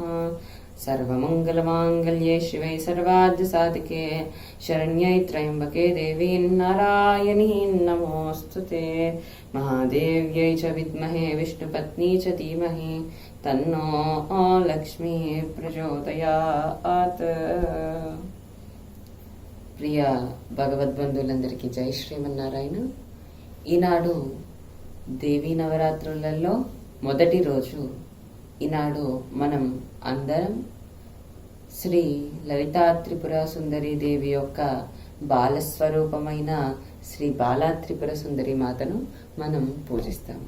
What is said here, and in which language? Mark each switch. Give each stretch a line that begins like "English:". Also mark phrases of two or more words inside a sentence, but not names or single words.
Sanskrit: सर्वमङ्गलमाङ्गल्ये शिवे सर्वार्धसाधिके शरण्ये त्र्यम्बके देवी नारायणी नमोऽस्तुते। महादेव्यै च विद्महे विष्णुपत्नी च धीमहि तन्नो लक्ष्मी प्रचोदयात्।
Telugu: ప్రియ భగవద్బంధువులందరికీ జై శ్రీమన్నారాయణ. ఈనాడు దేవీ నవరాత్రులలో మొదటి రోజు. ఈనాడు మనం అందరం శ్రీ లలితా త్రిపుర సుందరి దేవి యొక్క బాలస్వరూపమైన శ్రీ బాలా త్రిపుర సుందరి మాతను మనం పూజిస్తాము.